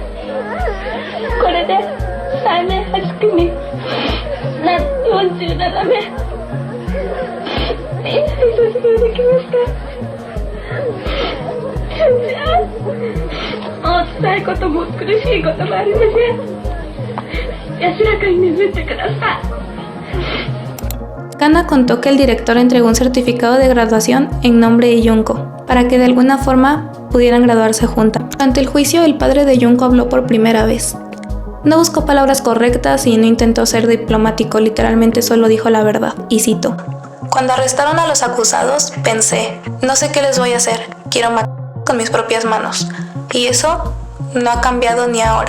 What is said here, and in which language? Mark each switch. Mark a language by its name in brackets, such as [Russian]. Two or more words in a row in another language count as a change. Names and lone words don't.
[Japanese] これで3年8組な47名みんなで卒業できました。もう辛いことも苦しいこともありません。安らかに眠ってください。 [Spanish] Kana contó que el director entregó un certificado de graduación en nombre de Junko, para que de alguna forma pudieran graduarse juntas. Durante el juicio, el padre de Junko habló por primera vez. No buscó palabras correctas y no intentó ser diplomático, literalmente solo dijo la verdad, y cito: "Cuando arrestaron a los acusados, pensé, no sé qué les voy a hacer, quiero matar con mis propias manos, y eso no ha cambiado ni ahora".